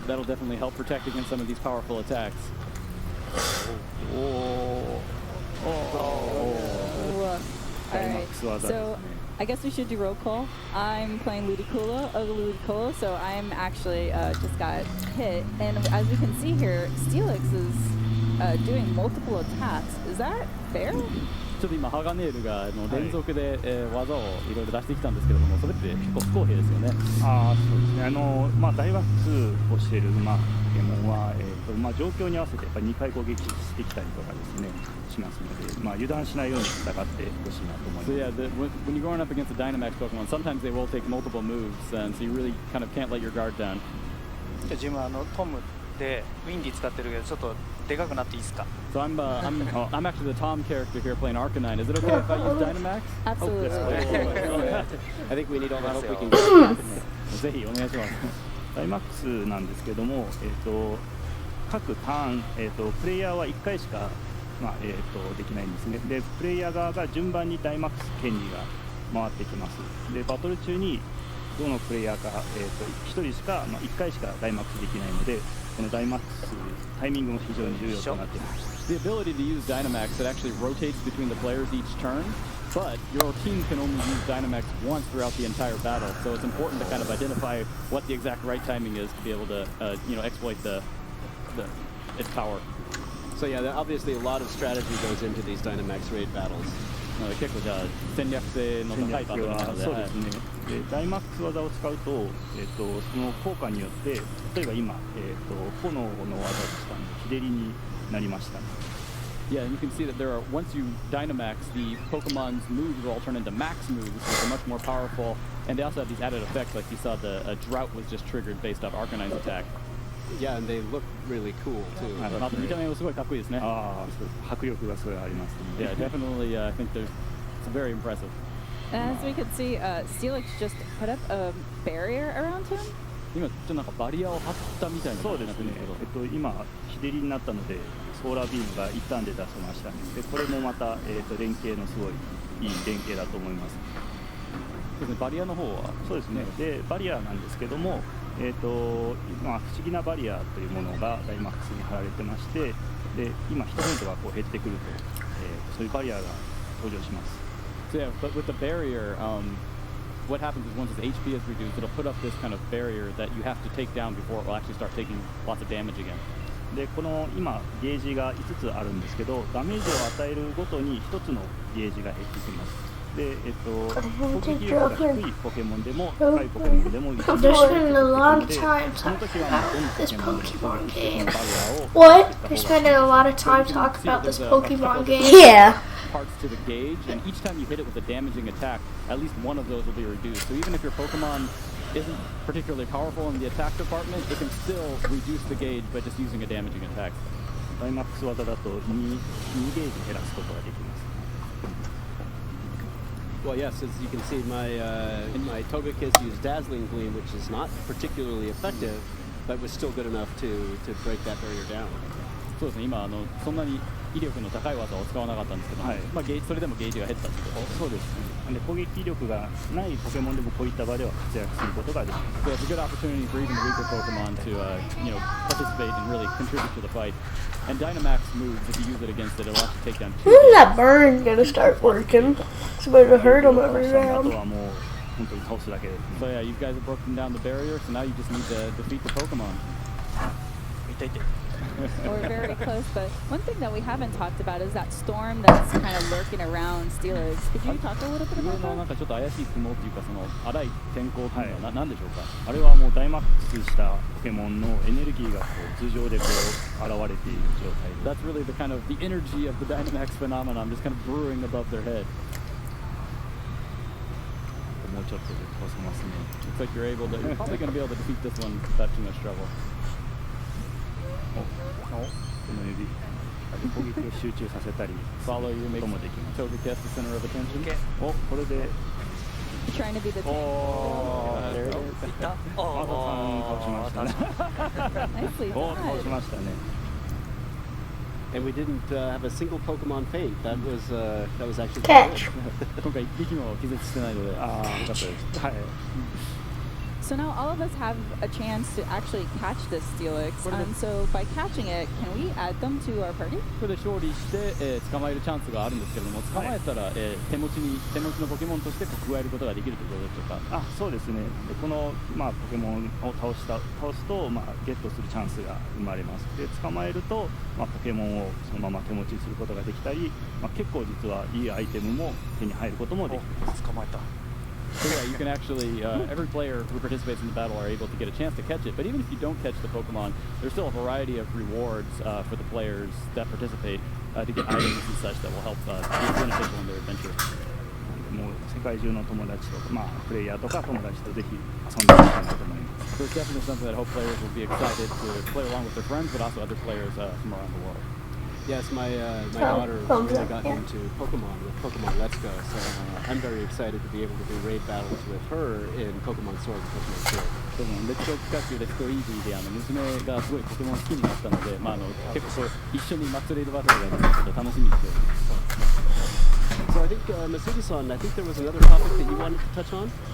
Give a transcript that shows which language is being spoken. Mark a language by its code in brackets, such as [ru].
[en] That'll definitely help protect against some of these powerful attacks. Alright, so I guess we should do roll call. I'm playing Ludicolo, so I'm actually just got hit, and as we can see here, Steelix is doing multiple attacks. Is that fair? [ja] ちょっと今ハガネールが連続で、技をいろいろ出してきたんですけれども、それって結構不公平ですよね。そうですね。ダイワックスをしているポケモンは、状況に合わせてやっぱり2回攻撃してきたりとかですねしますので、油断しないように戦ってほしいなと思います。 [en] So yeah, when you're going up against a Dynamax Pokemon, sometimes they will take multiple moves, and so you really kind of can't let your guard down. [ja] 自分トムでウィンディ使ってるけどちょっとでかくなっていいですか？ [en] So I'm actually the Tom character here playing Arcanine. Is it okay if I use Dynamax? Absolutely. I think we need all the help we can get. [ja] ぜひお願いします。ダイマックスなんですけども、各ターン、プレイヤーは1回しかできないんですね。で、プレイヤー側が順番にダイマックス権利が回ってきます。で、バトル中にどのプレイヤーか、1人しか、1回しかダイマックスできないので、このダイマックスタイミングも非常に重要となっています。 [en] The ability to use Dynamax that actually rotates between the players each turn, but your team can only use Dynamax once throughout the entire battle, so it's important to kind of identify what the exact right timing is to be able to, exploit its power. So yeah, obviously a lot of strategy goes into these Dynamax raid battles. [ja] 結構じゃあ戦略性の高いバトルなので、そうですね。で、ダイマックス技を使うと、その効果によって、例えば今、炎の技でしたので、日照りになりました。 [en] Yeah, and you can see that there are, once you Dynamax, the Pokemon's moves will all turn into max moves, which are much more powerful, and they also have these added effects, like you saw the drought was just triggered based off Arcanine's attack. Yeah, and they look really cool too. [ja] 見た目もすごいかっこいいですね。迫力がすごいあります。 [en] Yeah, definitely. I think it's very impressive. And as we could see, Steelix just put up a barrier around him. [ja] 今ちょっとなんかバリアを張ったみたいな感じになってるんですけど、今日照りになったのでソーラービームが一旦で出せましたね。で、これもまた連携のすごいいい連携だと思います。ですね、バリアの方はそうですね。で、バリアなんですけども。不思議なバリアというものがダイマックスに貼られてまして、で今ヒットポイントがこう減ってくると、そういうバリアが登場します。 [en] So yeah, but with the barrier, what happens is once its HP is reduced, it'll put up this kind of barrier that you have to take down before it will actually start taking lots of damage again. [ja] で、この今ゲージが5つあるんですけど、ダメージを与えるごとに1つのゲージが減ってきます。で、攻撃力が低いポケモンでも高いポケモンでも一緒にで、その時はどのポケモンに攻撃してこのバリアを [en] What? You're spending a lot of time talking about this Pokemon game. Yeah. Parts to the gauge, and each time you hit it with a damaging attack, at least one of those will be reduced. So even if your Pokemon isn't particularly powerful in the attack department, it can still reduce the gauge by just using a damaging attack. [ja] ダイマックス技だと2ゲージ減らすことができます。 [en] Well, yes, as you can see, my Togekiss used Dazzling Gleam, which is not particularly effective, but was still good enough to break that barrier down. [ja] そうですね。今そんなに威力の高い技を使わなかったんですけど、それでもゲージが減ったってこと。そうです。で、攻撃力がないポケモンでもこういった場では活躍することができます。 [en] So it's a good opportunity for even weaker Pokemon to participate and really contribute to the fight. And Dynamax moves, if you use it against it, it'll actually take down 2. When is that burn gonna start working? It's going to hurt him every round. So yeah, you guys have broken down the barrier, so now you just need to defeat the Pokemon. We're very close, but one thing that we haven't talked about is that storm that's kind of lurking around Steelix. Could you talk a little bit about that? [ja] なんかちょっと怪しい雲っていうか、その荒い天候っていうのは何でしょうか。あれはもうダイマックスしたポケモンのエネルギーがこう頭上でこう現れている状態で。 [en] That's really the kind of the energy of the Dynamax phenomenon, just kind of brewing above their head. [ja] もうちょっとで倒せますね。 [en] Looks like you're probably going to be able to defeat this one without too much trouble. [ja] この指攻撃を集中させたり [en] follow you make Togekiss the center of attention. [ja] お、これで [en] Trying to be the おー、there it is. [ja] マサさん倒しましたね。 [en] Nicely [ja] お、倒しましたね。 [en] And we didn't have a single Pokemon faint. That was actually Catch. [ja] 今回一匹も気絶してないので、ああ、よかったです。はい。 [en] So now all of us have a chance to actually catch this Steelix. So by catching it, can we add them to our party? [ja] これで勝利して、捕まえるチャンスがあるんですけれども、捕まえたら、手持ちのポケモンとして加えることができるということでしょうか。あ、そうですね。でこの、ポケモンを倒すと、ゲットするチャンスが生まれます。で捕まえると、ポケモンをそのまま手持ちすることができたり、結構実はいいアイテムも手に入ることもできます。捕まえた。 [en] So yeah, you can actually, every player who participates in the battle are able to get a chance to catch it. But even if you don't catch the Pokemon, there's still a variety of rewards for the players that participate to get items and such that will help be beneficial in their adventure. [ja] もう世界中の友達とか、プレイヤーとか友達とぜひ遊んでみたいなと思います。 [en] So it's definitely something that I hope players will be excited to play along with their friends, but also other players from around the world. Yes, my daughter thumbs really up, got yeah. into Pokemon with Pokemon Let's Go, so I'm very excited to be able to do raid battles with her in Pokemon Sword and Pokemon Shield. [ja] でもレッツゴーピカチュウ、レッツゴーイージーで娘がすごいポケモン好きになったので、結構一緒にマックスレイドバトルがちょっと楽しみにしております。 [en] So I think, Masugi-san, I think there was another topic that you wanted to touch on?